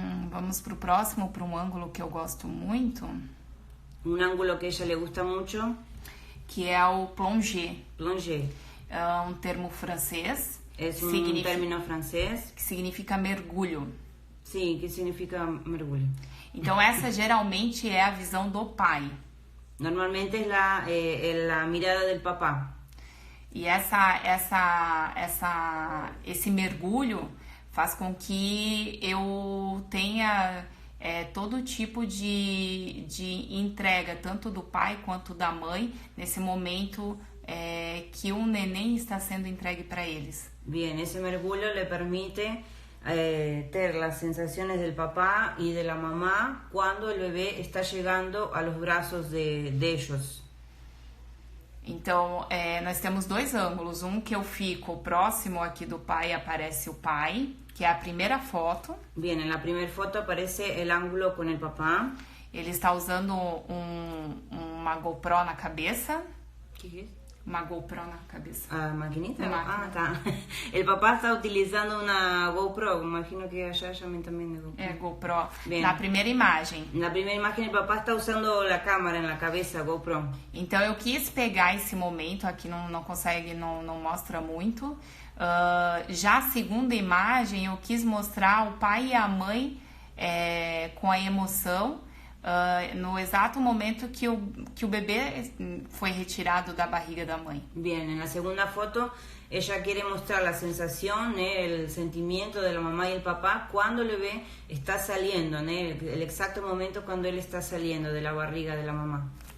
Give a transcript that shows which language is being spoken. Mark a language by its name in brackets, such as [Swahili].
[Portuguese] Vamos pro próximo, para um ângulo que eu gosto muito. Um ângulo que [Spanish] a ella le gusta mucho. [Portuguese] Que é o plongé. Plongé. É um termo francês. É um término francês. Que significa mergulho. Sim, que significa mergulho. Então essa geralmente é a visão do pai. [Spanish] Normalmente é a mirada del papá. [Portuguese] E esse mergulho faz com que eu tenha todo tipo de entrega, tanto do pai quanto da mãe, nesse momento que um neném está sendo entregue para eles. [Spanish] Bien, [Portuguese] esse mergulho [Spanish] le permite ter las sensaciones del papá y de la mamá cuando el bebé está llegando a los brazos de ellos. [Portuguese] Então, nós temos dois ângulos. Um que eu fico próximo aqui do pai e aparece o pai, que é a primeira foto. [Spanish] Bien, en la primera foto aparece el ángulo con el papá. [Portuguese] Ele está usando uma GoPro na cabeça. Que é? Uma GoPro na cabeça. [Spanish] ¿A maquinita? [Portuguese] Máquina. [Spanish] Ah, está. El papá está utilizando una GoPro, imagino que allá llaman también de GoPro. [Portuguese] É, GoPro. Bem. Na primeira imagem. [Spanish] En la primera imagen el papá está usando la cámara en la cabeza, GoPro. [Portuguese] Então eu quis pegar esse momento, aqui não consegue, não mostra muito. Já a segunda imagem eu quis mostrar o pai e a mãe com a emoção no exato momento que o bebê foi retirado da barriga da mãe. [Spanish] Bien, en la segunda foto ella quiere mostrar la sensación, el sentimiento de la mamá y el papá cuando el bebé está saliendo, el exacto momento cuando él está saliendo de la barriga de la mamá.